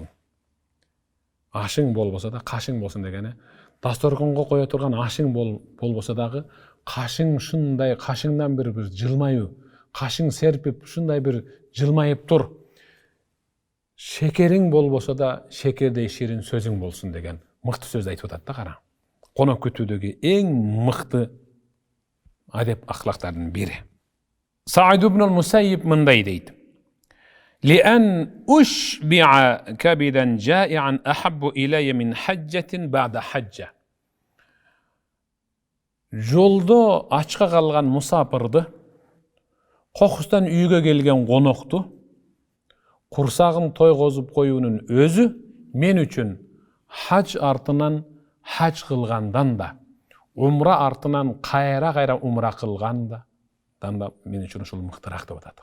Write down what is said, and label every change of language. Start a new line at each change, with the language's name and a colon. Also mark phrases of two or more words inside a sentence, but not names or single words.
Kyrgyz: Ашың болбосо да, кашың болсун дегени, дасторконго кое турган ашың болбосо дагы, кашың ушундай, кашыңдан бир жылмайуу, кашың серпип, ушундай бир жылмайып тур. Шекериң болбосо да, шекердей ширин сөзүң болсун деген мыкты сөз айтып атат да, кара. Конок күтүүдөгү эң мыкты адеп ахлактардын бири. Саид ибн ал-Мусаййиб мындай дейт.
Arabic: لأن أشبع كبدا جائعا أحب إلي من حجة بعد حجة.
Kyrgyz: Жолдо ачка калган мусапырды, кокустан үйгө келген конокту, курсагын тойгозуп коюунун өзү мен үчүн хаж артынан хаж кылгандан да, умра артынан кайра умра кылганда да мен үчүн ушул мыктыраак деп атат.